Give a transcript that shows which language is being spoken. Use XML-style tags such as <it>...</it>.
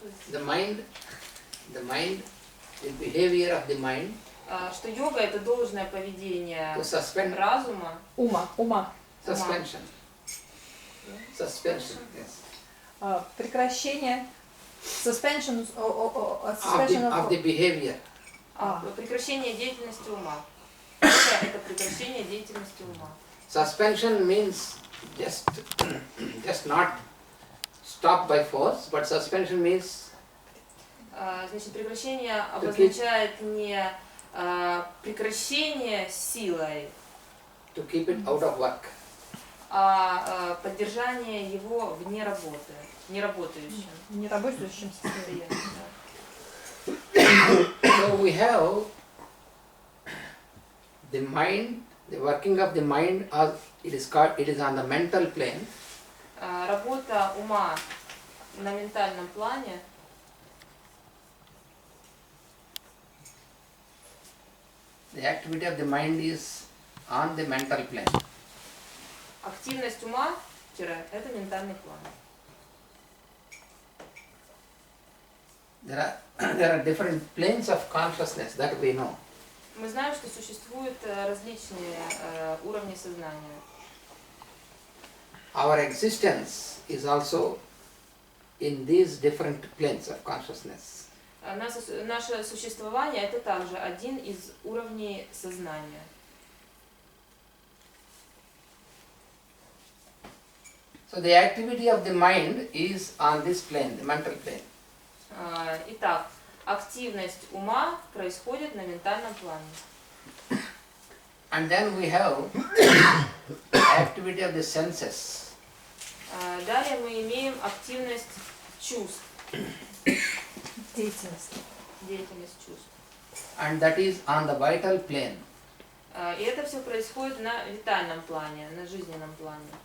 <en>The mind, the behavior of the mind.</en> <ru>Что йога это должное поведение разума. Ума.</ru> <en>Suspension. Suspension, yes.</en> <ru>Прекращение.</ru> <en>Suspension of the behavior.</en> <ru>Прекращение деятельности ума. Это прекращение деятельности ума.</ru> <en>Suspension means just not stop by force, but suspension means.</en> <ru>Значит, прекращение обозначает не прекращение силой,</ru> <en>To keep it out of work.</en> <ru>А поддержание его вне работы, неработающим. Неработающим состоянием.</ru> <en>So we have the mind, the working of the mind, as it is on the mental plane.</en> <ru>Работа ума на ментальном плане.</ru> <en>The activity of the mind is on the mental plane.</en> <ru>Активность ума – это ментальный план.</ru> <en>There are different planes of consciousness that we know.</en> <ru>Мы знаем, что существуют различные уровни сознания.</ru> <en>Our existence is also in these different planes of consciousness.</en> <ru>Наше существование – это также один из уровней сознания.</ru> <en>So the activity of the mind is on this plane, the mental plane.</en> <ru>Итак, активность ума происходит на ментальном плане.</ru> <en>And then we have activity of the senses.</en> <ru>Далее мы имеем активность чувств. Деятельность чувств.</ru> <en>And that is on the vital plane.</en> <ru>И это все происходит на витальном плане, на жизненном плане.</ru>